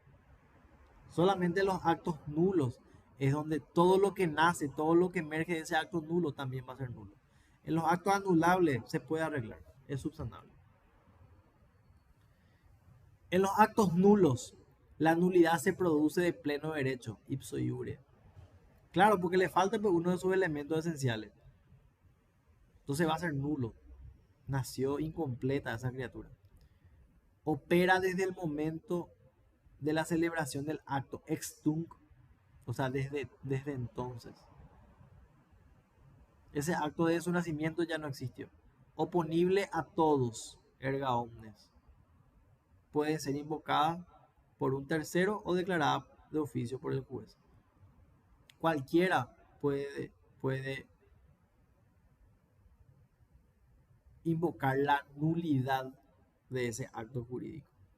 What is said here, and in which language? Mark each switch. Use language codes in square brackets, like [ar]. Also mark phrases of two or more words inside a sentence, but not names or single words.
[es] Solamente los actos nulos es donde todo lo que nace, todo lo que emerge de ese acto nulo también va a ser nulo. En los actos anulables se puede arreglar, es subsanable. En los actos nulos, la nulidad se produce de pleno derecho, [la] ipso iure. [es] Claro, porque le falta pues, uno de sus elementos esenciales. Entonces va a ser nulo. Nació incompleta esa criatura. Opera desde el momento de la celebración del acto, [la] ex tunc, [es] o sea, desde entonces. Ese acto de su nacimiento ya no existió. Oponible a todos, [la] erga omnes. [es] Puede ser invocada por un tercero o declarada de oficio por el juez. Cualquiera puede invocar la nulidad de ese acto jurídico.